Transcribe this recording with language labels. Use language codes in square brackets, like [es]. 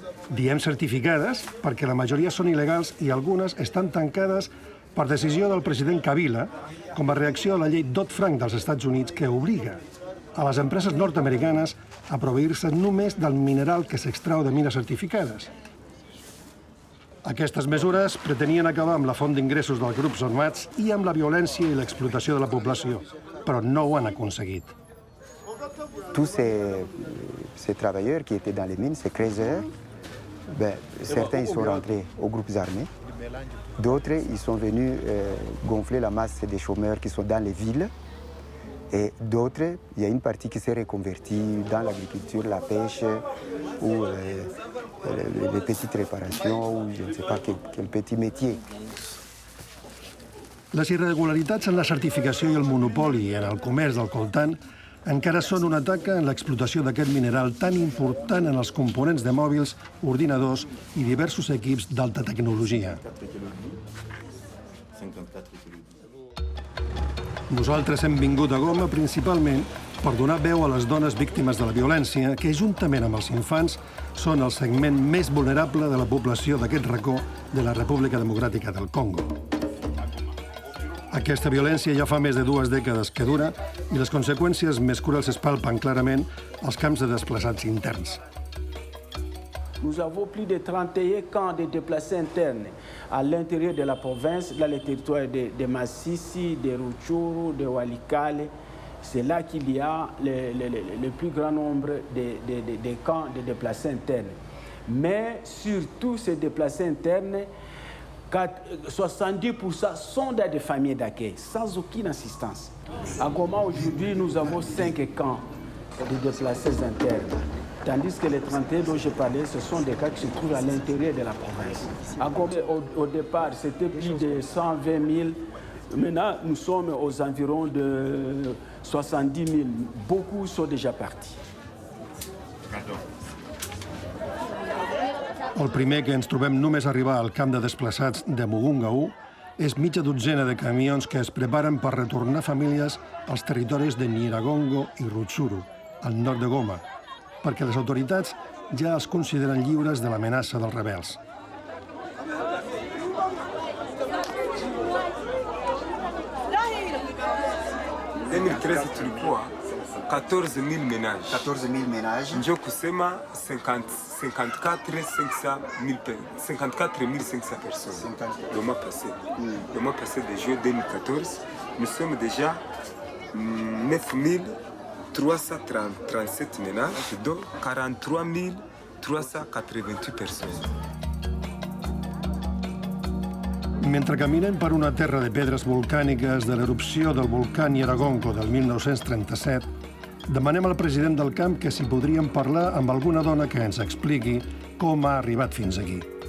[ca] Diem certificades perquè la majoria són il·legals i algunes estan tancades per decisió del president Kabila com a reacció a la llei Dodd-Frank dels Estats Units que obliga a les empreses nord-americanes a proveir-se només del mineral que s'extrau de mines certificades. Aquestes mesures pretenien acabar amb la font d'ingressos dels grups armats i amb la violència i l'explotació de la població, però no ho han aconseguit. [fr] Tous ces travailleurs qui étaient dans les mines, ces creuseurs, certains ils sont rentrés aux groupes armés, d'autres ils sont venus gonfler la masse des chômeurs qui sont dans les villes, et d'autres, il y a une partie qui s'est reconvertie dans l'agriculture, la pêche, ou les petites réparations, ou je ne sais pas quel petit métier. [ca] Les irregularitats en la certificació i el monopoli en el comerç del coltan encara són una taca en l'explotació d'aquest mineral tan important en els components de mòbils, ordinadors i diversos equips d'alta tecnologia. Nosaltres hem vingut a Goma principalment per donar veu a les dones víctimes de la violència que, juntament amb els infants, són el segment més vulnerable de la població d'aquest racó de la República Democràtica del Congo. Aquesta violència ja fa més de 2 dècades que dura i les conseqüències més cruels es palpen clarament als camps de desplaçats interns. [fr] Nous avons plus de 31 camps de déplacés internes à l'intérieur de la province, dans les territoires de Massissi, de Rutshuru, de Walikale. C'est là qu'il y a le plus grand nombre de camps de déplacés internes. Mais sur tous ces déplacés internes, 70% sont dans des familles d'accueil, sans aucune assistance. À Goma, aujourd'hui, nous avons 5 camps de déplacés internes. Tandis que les 31 dont je parlais, ce sont des cas qui se trouvent à l'intérieur de la province. À Goma, au départ, c'était plus de 120 000. Maintenant, nous sommes aux environs de 70 000. Beaucoup sont déjà partis. [ca] El primer que ens trobem només arribar al camp de desplaçats de Mugunga 1 és mitja dotzena de camions que es preparen per retornar famílies als territoris de Nyiragongo i Rutshuru, al nord de Goma, perquè les autoritats ja els consideren lliures de l'amenaça dels rebels. [fr] En 2013 [sw] tulikuwa [fr] 14 000 ménages. 14 000 ménages. [sw] Ndio kusema [fr] 54 500 personnes. Le mois passé. Le mois passé de juillet 2014, nous sommes déjà 9 337 ménages, dont 43 388 personnes. [ca] Mentre caminem per una terra de pedres volcàniques de l'erupció del volcà Nyiragongo del 1937, demanem al president del camp que si podríem parlar amb alguna dona que ens expliqui com ha arribat fins aquí.